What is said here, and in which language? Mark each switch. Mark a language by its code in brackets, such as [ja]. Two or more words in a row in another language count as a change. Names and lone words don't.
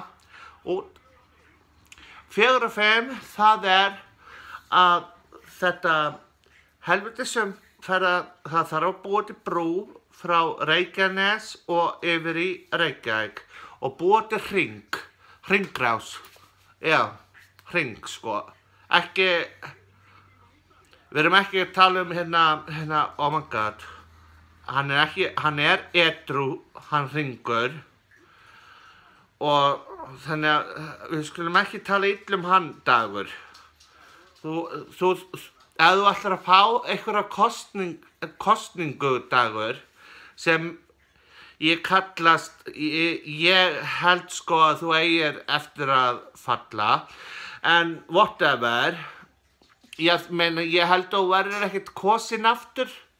[is] Og 4 og 5, það að þetta helvitisum það þarf að búa til brú frá Reykjanes og yfir í Reykjavík og búa til hringrás. Já, hring sko. Við erum ekki að tala hérna, [en] oh my god. [is] Hann er edrú, hann hringur. Og þannig að við skulum ekki tala illa hann Dagur. Ef þú ætlar að fá einhverja kosningu Dagur sem ég held sko að þú eigir eftir að falla, en whatever, ég held að þú verður ekkert kosin aftur.